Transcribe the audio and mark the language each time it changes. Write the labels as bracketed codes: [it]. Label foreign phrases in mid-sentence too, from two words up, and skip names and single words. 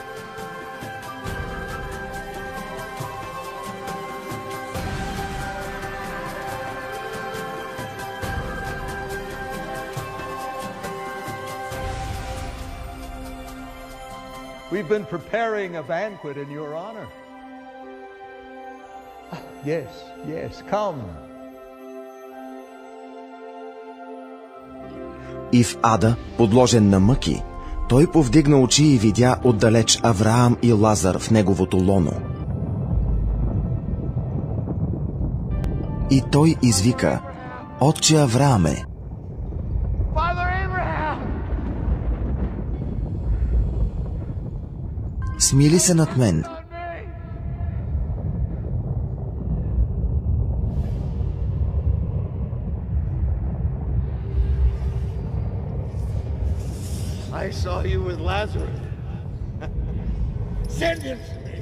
[en] We've been preparing a banquet in your honor. Yes, yes, come. [bg] И в ада, подложен на мъки, той повдигна очи и видя отдалеч Авраам и Лазар в неговото лоно. И той извика: Отче Аврааме! Смили се над мен. [en] I saw you with Lazarus. Send him to me.